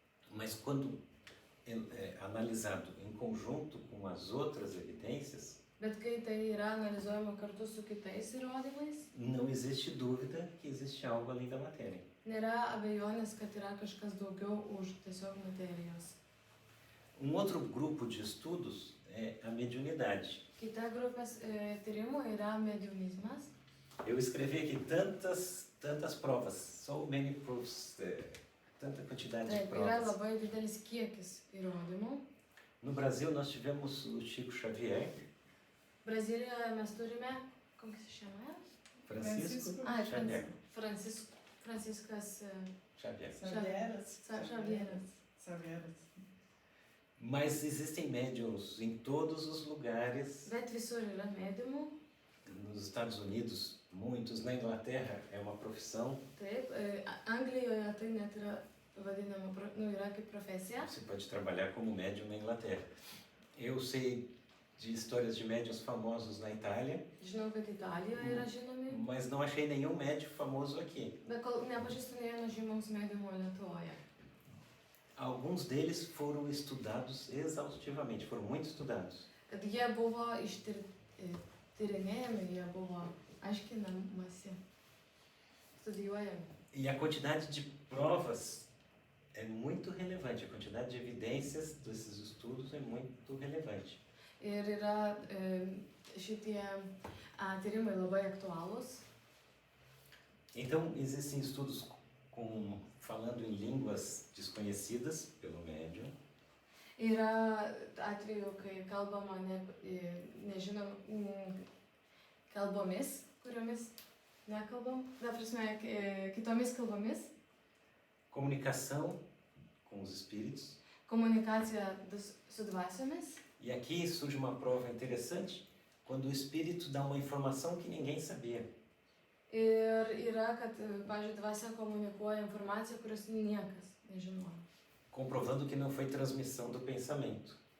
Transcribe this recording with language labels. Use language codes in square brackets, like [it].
[pt] Mas quando analisado em conjunto com as outras evidências, [lt] Bet kai tai yra analizuojama kartu su kitais įrodymais, [pt] não existe dúvida que existe algo além da matéria. [lt] nėra abejonės, kad yra kažkas daugiau už tiesiog materijos. [pt] Outro grupo de estudos é a mediunidade. [lt] Kita grupės tyrimų yra mediumizmas. [pt] Eu escrevi aqui tantas provas, [en] so many proofs, [pt] tanta quantidade de [lt] Taip, yra [pt] provas. [lt] labai didelis kiekis įrodymų. [pt] No Brasil nós tivemos o Chico Xavier, [lt] Brazilijoje mes turime, [pt] como que se chama? Francisco Ah, Xavier. [lt] Franciscas [pt] Xavier. [lt] Xavieras. [pt] Mas existem médiums em todos os lugares. [lt] Bet visur yra mediumų. [pt] Nos Estados Unidos, muitos. Na Inglaterra é uma profissão. [lt] Taip, Anglijoje tai net yra vadinama, yra kaip profesija. [pt] Você pode trabalhar como médium na Inglaterra. Eu sei de histórias de médiuns famosos na Itália. [lt] Žinau, kad Italijoje yra žinomi. [pt] Mas não achei nenhum médium famoso aqui. [lt] Bet kol nepažįstu nė vieno žymaus mediumo Lietuvoje. [pt] Alguns deles foram estudados exaustivamente, foram muito estudados. [lt] Kad jie buvo tyrinėjami, jie buvo aiškinamasi, studijuojami. [pt] E a quantidade de provas é muito relevante, a quantidade de evidências desses estudos é muito relevante. [lt] Ir yra šitie tyrimai labai aktualūs. [pt] Então, existem estudos falando em línguas desconhecidas pelo médium. [lt] Yra atveju, kai kalbama nežinom kalbomis, kuriomis nekalbam, ta prasme, kitomis kalbomis. [pt] Comunicação com os espíritos. [lt] Komunikacija su dvasiomis. [pt] E aqui surge uma prova interessante, quando o espírito dá uma informação que ninguém sabia. [lt] Ir yra, kad, pavyzdžiui, dvasia komunikuoja informaciją, kurios niekas nežinojo. [pt] Comprovando que não foi transmissão do pensamento.